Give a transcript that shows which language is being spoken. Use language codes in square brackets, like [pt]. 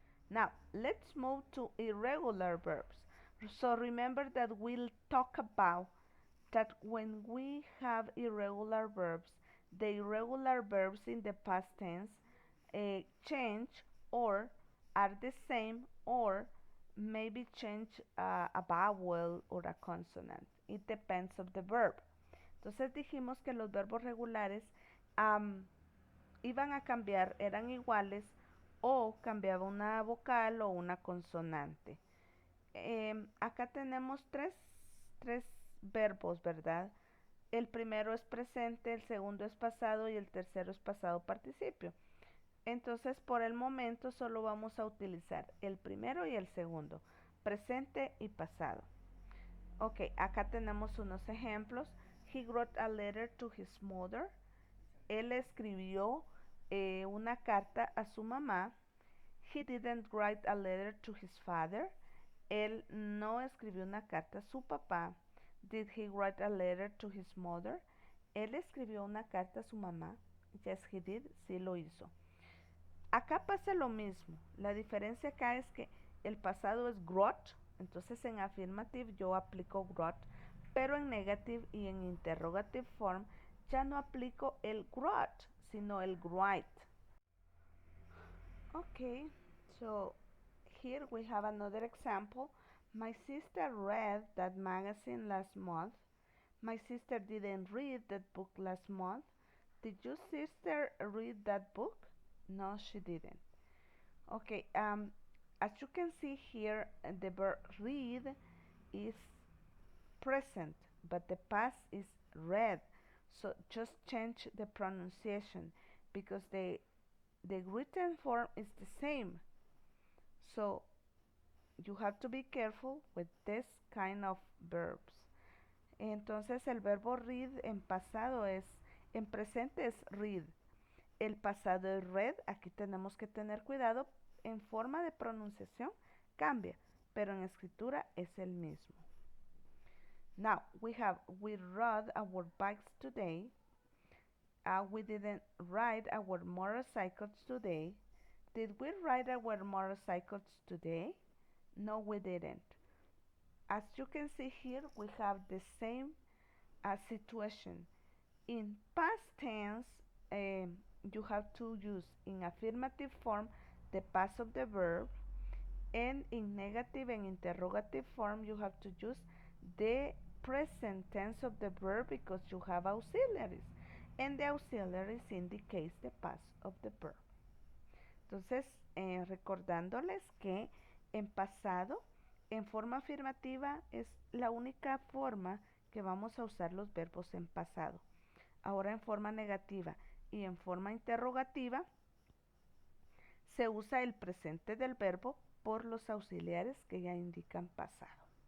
[en] Now, let's move to irregular verbs. So remember that we'll talk about that when we have irregular verbs, the irregular verbs in the past tense change or are the same or maybe change a vowel or a consonant. It depends of the verb. [es] Entonces dijimos que los verbos regulares iban a cambiar, eran iguales o cambiaba una vocal o una consonante. Acá tenemos tres verbos, ¿verdad? El primero es presente, el segundo es pasado y el tercero es pasado participio. Entonces, por el momento solo vamos a utilizar el primero y el segundo, presente y pasado. Ok, acá tenemos unos ejemplos. [en] He wrote a letter to his mother. [es] Él escribió una carta a su mamá. [en] He didn't write a letter to his father. [es] Él no escribió una carta a su papá. [en] Did he write a letter to his mother? [es] Él escribió una carta a su mamá. [en] Yes, he did. [es] Sí lo hizo. Acá pasa lo mismo. La diferencia acá es que el pasado es wrote. Entonces en affirmative yo aplico wrote. Pero en negative y en interrogative form ya no aplico el wrote, sino el write. [en] Okay, so here we have another example. My sister read that magazine last month. My sister didn't read that book last month. Did your sister read that book? No, she didn't. Okay, as you can see here, the verb read is present, but the past is read. So just change the pronunciation because the written form is the same. So you have to be careful with this kind of verbs. [es] Entonces el verbo read en pasado en presente es read. El pasado es read, aquí tenemos que tener cuidado, en forma de pronunciación cambia, pero en escritura es el mismo. [en] Now, we rode our bikes today. We didn't ride our motorcycles today. Did we ride our motorcycles today? No, we didn't. As you can see here, we have the same situation. In past tense, you have to use in affirmative form the past of the verb, and in negative and interrogative form you have to use the present tense of the verb because you have auxiliaries, and the auxiliaries indicates the past of the verb. [es] Entonces, recordándoles que en pasado, en forma afirmativa, es la única forma que vamos a usar los verbos en pasado. Ahora en forma negativa y en forma interrogativa, se usa el presente del verbo por los auxiliares que ya indican pasado.